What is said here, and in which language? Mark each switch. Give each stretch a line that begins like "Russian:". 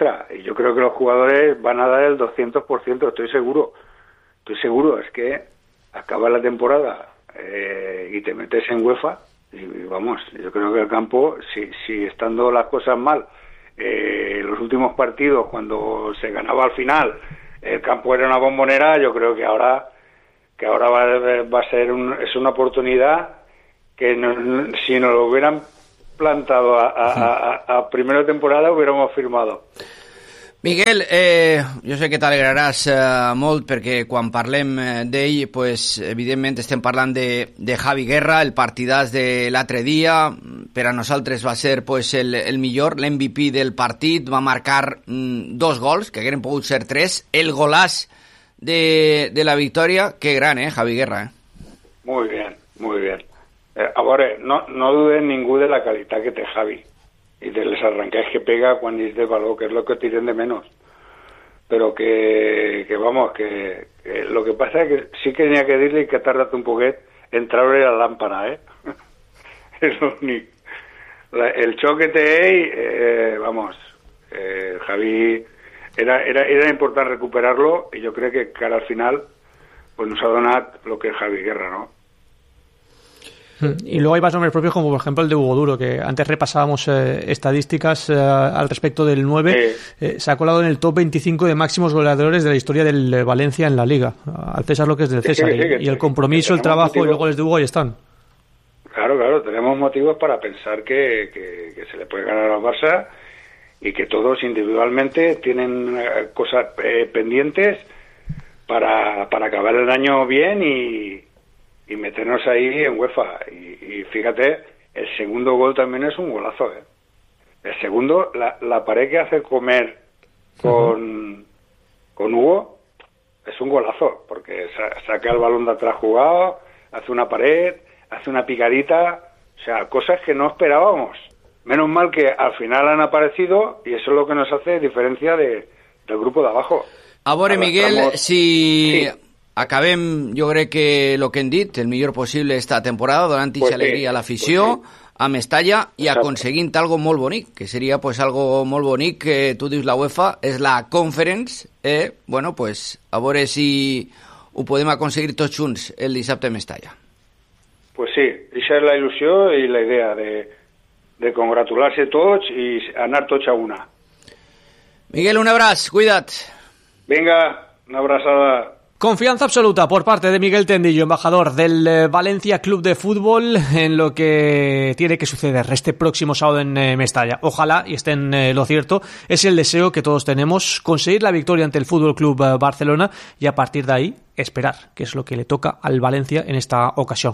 Spanish: Y yo creo que los jugadores van a dar el 200%, estoy seguro, es que acaba la temporada y te metes en UEFA, y vamos, yo creo que el campo, si estando las cosas mal, los últimos partidos, cuando se ganaba al final, el campo era una bombonera, yo creo que ahora va a ser una oportunidad que si nos lo hubieran plantado a primera temporada, hubiéramos firmado.
Catalan: Miguel, jo sé que t'alegraràs molt perquè quan parlem d'ell, pues, evidentment estem parlant de Javi Guerra, el partidàs de l'altre dia, per a nosaltres va ser pues, el millor, l'MVP del partit, va marcar dos gols, que haguessin pogut ser tres, el golaç de la victòria, que gran, Javi Guerra.
Spanish: Muy bien, muy bien.
Catalan: A veure, no dude ningú de la qualitat que té Javi i de les arrencades que pega quan és de valor, que és el que tiren de menys. Però que
Spanish: vamos, que lo que pasa es que sí que
Catalan: tenia que dir-li que tardat un poquet en treure la lámpara, És l'únic. El xoc que té ell, Javi, era important recuperar-lo i jo crec que ara al final pues nos ha donat el que és Javi Guerra, no?
Spanish: Y luego hay más nombres propios como por ejemplo el de Hugo Duro, que antes repasábamos estadísticas al respecto del 9, se ha colado en el top 25 de máximos goleadores de la historia del Valencia en la Liga, al César lo que es del César, y el compromiso, el trabajo y los goles de Hugo ahí están. Claro, tenemos motivos para pensar que se le puede ganar al Barça y que todos individualmente tienen cosas pendientes para acabar el año bien y meternos ahí en UEFA. Y fíjate, el segundo gol también es un golazo, El segundo, la pared que hace comer con Hugo, es un golazo, porque saca el balón de atrás jugado, hace una pared, hace una picadita, o sea, cosas que no esperábamos. Menos mal que al final han aparecido, y eso es lo que nos hace diferencia del grupo de abajo. Ahora, Miguel, si...
Catalan: Acabem, jo crec que el que hem dit, el millor possible esta temporada, donant pues alegria a l'afició, amb Mestalla, i aconseguint algo molt bonic, que seria pues algo molt bonic, que tu dius la UEFA, és la Conference, pues a veure si ho podem aconseguir tots junts el dissabte a Mestalla. Pues sí, això és la il·lusió i la idea de congratular-se tots i anar tots a una. Miguel, un abraç, cuida't. Vinga, una abraçada.
Spanish: Confianza absoluta por parte de Miguel Tendillo, embajador del Valencia Club de Fútbol, en lo que tiene que suceder este próximo sábado en Mestalla. Ojalá, y esté en lo cierto, es el deseo que todos tenemos, conseguir la victoria ante el Fútbol Club Barcelona y a partir de ahí esperar, que es lo que le toca al Valencia en esta ocasión.